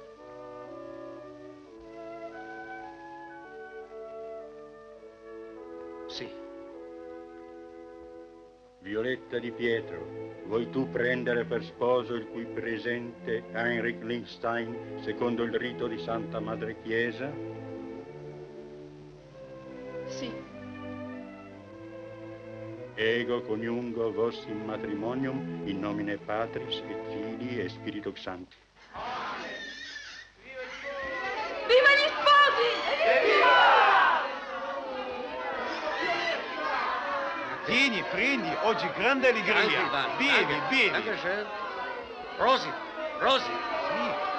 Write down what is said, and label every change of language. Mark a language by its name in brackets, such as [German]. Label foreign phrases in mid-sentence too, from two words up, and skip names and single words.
[Italian] Sì. Violetta di Pietro, vuoi tu prendere per sposo il qui presente Heinrich Linkstein secondo il rito di Santa Madre Chiesa? Sì. [Latin] Ego coniungo vos in matrimonium in nomine Patris et Filii et Spiritus Sancti. [Italian] Viva gli sposi! Vieni, prendi, oggi grande allegria. Bevi, bevi. Dankeschön. Prosit, prosit. Sì.